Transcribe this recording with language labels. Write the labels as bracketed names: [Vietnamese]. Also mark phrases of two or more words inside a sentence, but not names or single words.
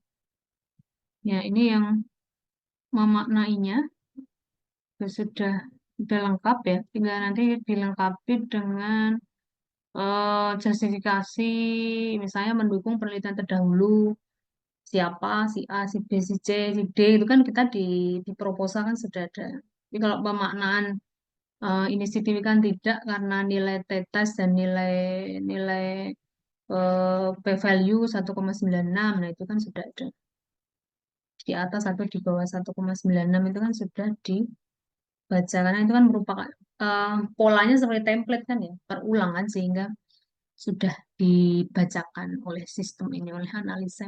[Indonesian] Ya, ini yang memaknainya sudah lengkap ya. Tinggal nanti dilengkapi dengan justifikasi, misalnya mendukung penelitian terdahulu, siapa, si A, si B, si C, si D, itu kan kita di proposal kan sudah ada. Jadi kalau pemaknaan ini signifikan tidak karena nilai t-test dan nilai nilai p-value 1,96, nah itu kan sudah ada. Di atas atau di bawah 1,96 itu kan sudah dibaca, karena itu kan merupakan polanya seperti template kan ya, perulangan sehingga sudah dibacakan oleh sistem ini, oleh analisa.